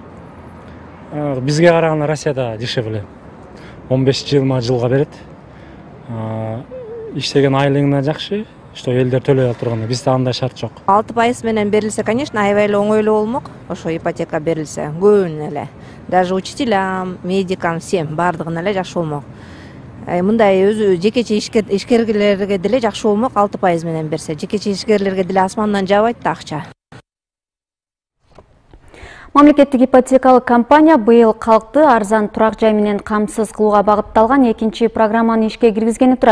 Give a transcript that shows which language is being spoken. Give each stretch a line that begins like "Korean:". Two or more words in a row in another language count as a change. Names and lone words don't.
Kyrgyz: Бизге караганда Россияда дешевле. 15-20 жылга берет. Иштеген айлыгына жакшы, что элдер төлөй турганда, бизде андай шарт жок. 6% менен берилсе, конечно, аябай эле оңой эле болмок. Ошо ипотека берилсе, көбүнө эле.
Russian: Даже учителям, медикам, всем
Kyrgyz: бардыгына эле жакшы болмок. Мындай өзү жекече ишкерлерге деле жакшы болмок, 6% менен берсе. Жекече ишкерлерге деле асмандан жаабайт да акча. Мамлекеттик ипотекалык компания быйыл калкты арзан турак жай менен камсыз кылууга багытталган экинчи программаны ишке киргизгени турат.